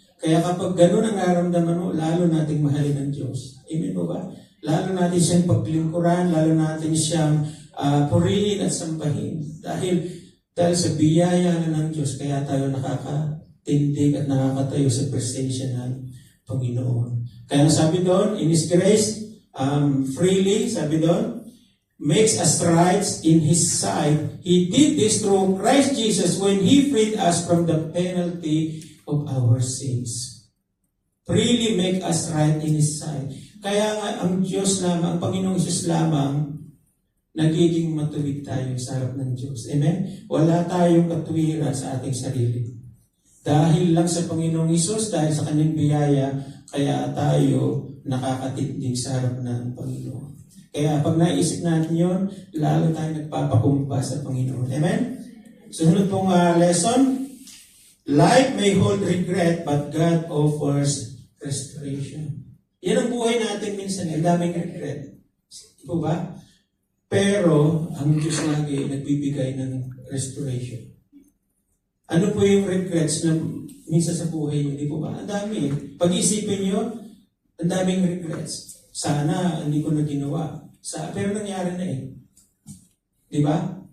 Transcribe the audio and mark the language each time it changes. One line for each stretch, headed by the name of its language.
Filipino: Kaya kapag gano'n ang nararamdaman mo, lalo nating mahalin ng Diyos. Amen po ba? Lalo natin siyang paglingkuran, lalo natin siyang purihin at sampahin. Dahil sa biyaya na ng Diyos, kaya tayo nakakatindig at nakakatayo sa presensya ng Panginoon. Kaya sabi doon,
English: in His grace, freely,
Filipino: sabi doon,
English: makes us right in His sight. He did this through Christ Jesus when He freed us from the penalty of our sins. Freely make us right in His sight.
Filipino: Kaya nga ang Diyos lamang, ang Panginoong Isus lamang, nagiging matuwid tayo sa harap ng Diyos. Amen? Wala tayong katuwiran sa ating sarili. Dahil lang sa Panginoong Isus, dahil sa Kanyang biyaya, kaya tayo nakakatindig sa harap ng Panginoon. Kaya pag naisip natin yun, lalo tayo nagpapakumpa sa Panginoon. Amen? Sunod pong lesson,
English: life may hold regret, but God offers restoration.
Filipino: Yan ang buhay natin minsan, ang daming regret. Ito ba? Pero, ang Diyos lagi nagbibigay ng restoration. Ano po yung regrets na minsan sa buhay niyo? Di po ba? Ang dami. Pag-iisipin niyo, ang daming regrets. Sana hindi ko na ginawa. Pero nangyari na eh. Di ba?